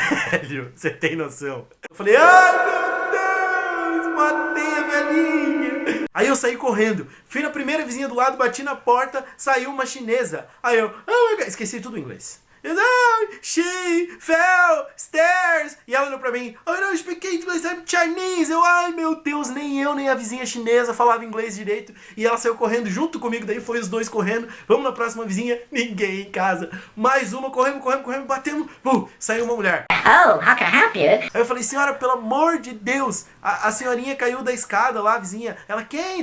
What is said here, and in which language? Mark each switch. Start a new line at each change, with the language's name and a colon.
Portuguese: Velho, você tem noção? Eu falei, ai meu Deus, matei a velhinha. Aí eu saí correndo, fui na primeira vizinha do lado, bati na porta, saiu uma chinesa. Aí eu,
English: oh my God,
Portuguese: esqueci tudo em inglês.
English: She fell stairs.
Portuguese: E ela olhou pra mim,
English: I don't speak English, I'm Chinese.
Portuguese: Eu, ai meu Deus, nem eu, nem a vizinha chinesa falava inglês direito. E ela saiu correndo junto comigo, daí foi os dois correndo. Vamos na próxima vizinha, ninguém em casa. Mais uma, correndo, batemos. Saiu uma mulher.
English: Oh, how can I help you?
Portuguese: Aí eu falei, senhora, pelo amor de Deus, a senhorinha caiu da escada lá, a vizinha. Ela, quem?